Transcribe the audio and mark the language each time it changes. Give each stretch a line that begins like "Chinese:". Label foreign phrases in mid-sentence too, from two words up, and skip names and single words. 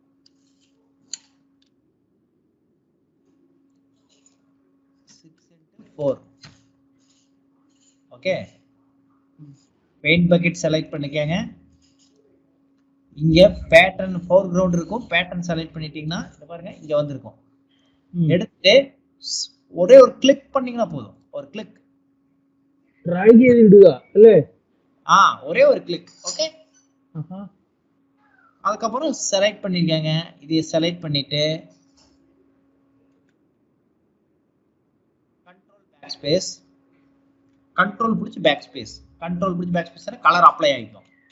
Tamil: ஓகே,
English: paint bucket select
Tamil: பண்ணிக்கங்க. இங்க
English: pattern foreground
Tamil: இருக்கும், பேட்டர்ன் செலக்ட் பண்ணிட்டீங்கன்னா பாருங்க இங்க வந்திருக்கும். எடுத்து ஒரே ஒரு கிளிக் பண்ணீங்கன்னா போதும். ஒரு கிளிக்
Malayalam: டிராக் ചെയ്ത് ഇടുക അല്ലേ?
Tamil: ஒரே ஒரு கிளிக். ஓகே, அதுக்கப்புறம் செலக்ட் பண்ணிருக்காங்க. இதை செலக்ட் பண்ணிட்டு கண்ட்ரோல் பிடிச்சி
English: back space color apply
Tamil: ஆகிக்கும்.